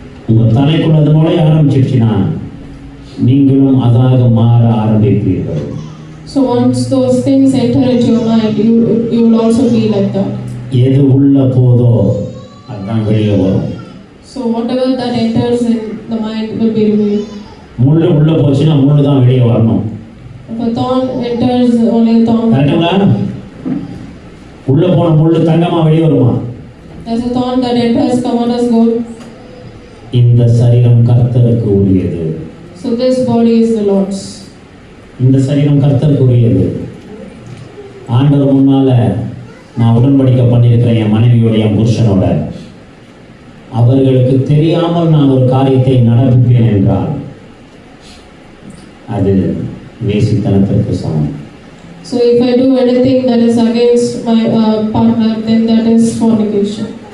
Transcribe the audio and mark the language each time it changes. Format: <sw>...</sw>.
<ta>உங்க தலைக்குள்ள அது நுழைய ஆரம்பிச்சிருச்சுன்னா நீங்களும் அதாக மாற ஆரம்பிப்பீர்கள்.</ta> <en>So once those things enter into your mind, you will also be like that.</en> <ta>எது உள்ள போதோ அதான் வெளியே வரும்.</ta> <en>So whatever that enters in the mind will be revealed.</en> <ta>முள்ளு உள்ள போச்சுன்னா முள்ளு தான் வெளியே வரணும்.</ta> <en>If a thorn enters, only a thorn.</en> <ta>கரெக்டுங்களா? உள்ள போன முள்ளு தங்கமா வெளியே வருமா?</ta> <en>There's a thorn that enters, come on us gold.</en> <ta>இந்த சரீரம் கர்த்தருக்கு உரியது.</ta> <en>So this body is the Lord's.</en> <ta>இந்த சரீரம் கர்த்தருக்கு உரியது. ஆண்டவர் முன்னால நான் உடன்படிக்கை பண்ணியிருக்கிறேன் என் மனைவியோட என் புருஷனோட. அவர்களுக்கு தெரியாமல் நான் ஒரு காரியத்தை நடப்பிப்பேன் என்றால் அது வேசித்தனத்திற்கு சமம்.</ta> <en>So if I do anything that is against my partner, then that is fornication.</en>